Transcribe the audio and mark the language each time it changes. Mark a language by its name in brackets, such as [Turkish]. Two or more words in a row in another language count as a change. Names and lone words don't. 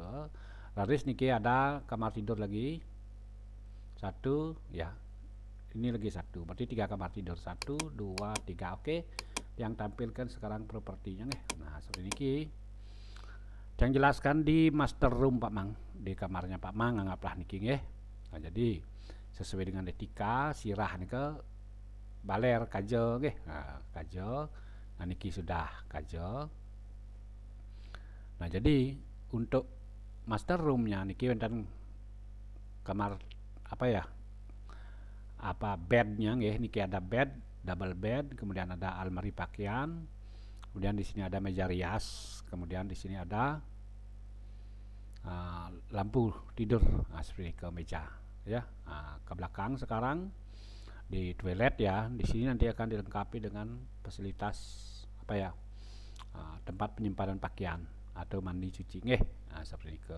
[Indonesian] Laris niki ada kamar tidur lagi. 1 ya. Ini lagi 1. Berarti 3 kamar tidur. 1 2 3. Oke. Yang tampilkan sekarang propertinya nih. Nah, seperti ini. Yang jelaskan di master room Pak Mang, di kamarnya Pak Mang anggaplah [Balinese] niki nggih. [Indonesian] Nah, jadi sesuai dengan etika sirah nih ke baler kajo nggih. Nah, kajo. Nah, niki sudah kajo. Nah, jadi untuk master roomnya [Balinese] niki wonten [Indonesian] kamar apa ya? Apa bednya nggih, niki ada bed, [English] double bed, [Indonesian] kemudian ada almari pakaian. Kemudian di sini ada meja rias, kemudian di sini ada lampu tidur, seperti ke meja, ya. Ke belakang sekarang di toilet ya, di sini nanti akan dilengkapi dengan fasilitas apa ya, tempat penyimpanan pakaian atau mandi cuci, seperti ke.